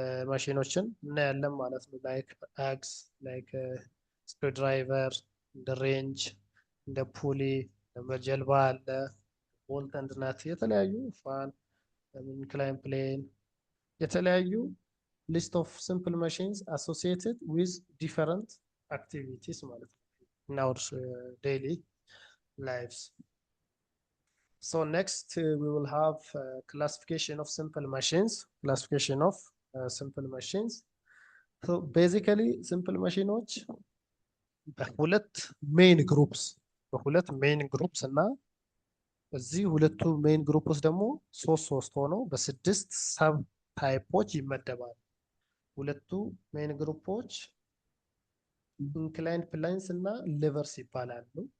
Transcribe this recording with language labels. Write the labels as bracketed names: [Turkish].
[Amharic] ማሽኖችን እናያለን ማለት ነው። ላይክ አክስ፣ ላይክ ስክሩድራይቨር፣ እንደ ሬንጅ፣ እንደ ፑሊ፣ ጀልባ አለ፣ ቦልት ኤንድ ናት፣ የተለያዩ ፋን፣ ኢንክላይን ፕሌን፣ የተለያዩ [English] ሊስት ኦፍ ሲምፕል ማሽንስ አሶሲየትድ ዊዝ ዲፈረንት አክቲቪቲስ ማለት ነው ኢን አወር ዴይሊ ላይፍስ። So next we will have classification of simple machines. Classification of simple machines. So basically [Amharic] simple ማሽኖች በሁለት ሜን ግሩፕስ እና እዚህ ሁለቱ ሜን ግሩፕስ ደግሞ ሶስት ሶስት ሆነው በስድስት ሰብ ታይፖች ይመደባሉ። ሁለቱ ሜን ግሩፖች ኢንክላይንድ ፕሌንስ እና ሊቨርስ ይባላሉ።